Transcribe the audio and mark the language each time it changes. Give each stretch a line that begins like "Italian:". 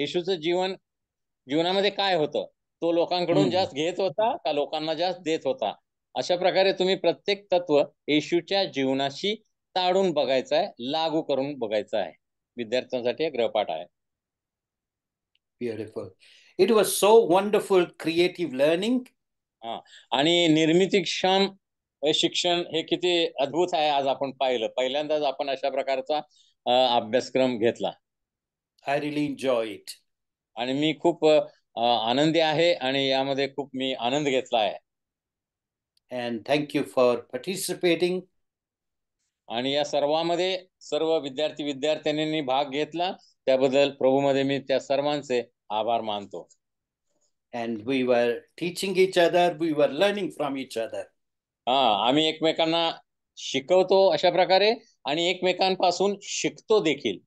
Marathi: येशूचं जीवनामध्ये काय होतं, तो लोकांकडून जास्त घेत होता का लोकांना जास्त देत होता. अशा प्रकारे तुम्ही प्रत्येक तत्व येशूच्या जीवनाशी ताडून बघायचं आहे, लागू करून बघायचं आहे. विद्यार्थ्यांसाठी एक गृहपाठ आहे.
English: Beautiful. It was so wonderful creative learning.
Marathi: आणि निर्मितीक्षम शिक्षण हे किती अद्भुत आहे आज आपण पाहिलं. पहिल्यांदाच आपण अशा प्रकारचा अभ्यासक्रम घेतला.
English: I really enjoy it.
Marathi: आणि मी खूप आनंदी आहे आणि यामध्ये खूप मी आनंद घेतला आहे.
English: And thank you for participating.
Marathi: आणि या सर्वांमध्ये सर्व विद्यार्थ्यांनी भाग घेतला त्याबद्दल प्रभूमध्ये मी त्या सर्वांचे आभार मानतो.
English: And we were teaching each other, we were learning from each other.
Marathi: आम्ही एकमेकांना शिकवतो अशा प्रकारे आणि एकमेकांपासून शिकतो देखील.